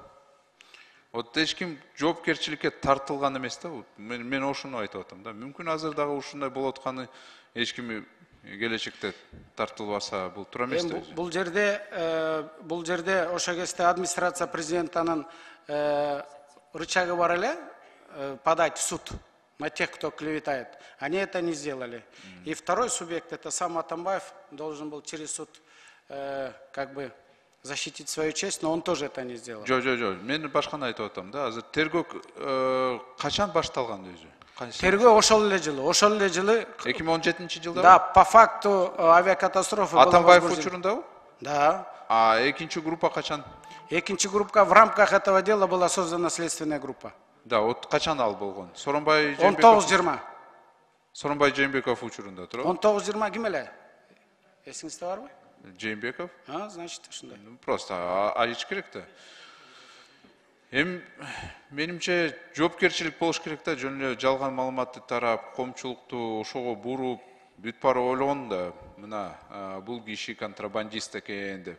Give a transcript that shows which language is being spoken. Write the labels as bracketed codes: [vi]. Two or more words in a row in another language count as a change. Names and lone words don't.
[ky] Вот эч ким жоопкерчиликке тартылган эмес да. Мен ошону айтып атам да. Мүмкүн азыр дагы ушундай болуп атканы эч ким келечекте тартылбаса, бул туура эмес да. Бул жерде ошо кезде администрация президентанын рычагы бар эле, [ru] подать в суд на тех, кто клеветает. Они это не сделали. И второй субъект, это сам Атамбаев, должен был через суд как бы защитить свою честь, но он тоже это не сделал. [ky] Жо. Мен башканы айтып атам да. Азыр тергөө качан башталган өзү? Тергөө ошол эле жылы 2017-жылда? [ru] Да, по факту авиакатастрофы было Атамбаев возбуждено. [ky] учурундабы? Да. А экинчи группа качан? Экинчи группа, [ru] в рамках этого дела была создана следственная группа. [ky] Да, вот качан ал болгон? Сооронбай 19-20. Сооронбай Жээнбеков учурунда туурабы? 19-20 ким эле? Эсиңизде барбы? Жээнбеков? Значит, ушундай. Просто айтыш керек да. Менимче жоопкерчилик болуш керек да, жөн эле жалган маалыматты тарап, коомчулукту ошого буруп, бүт бара ойлогон да, мына бул киши контрабандист экен деп.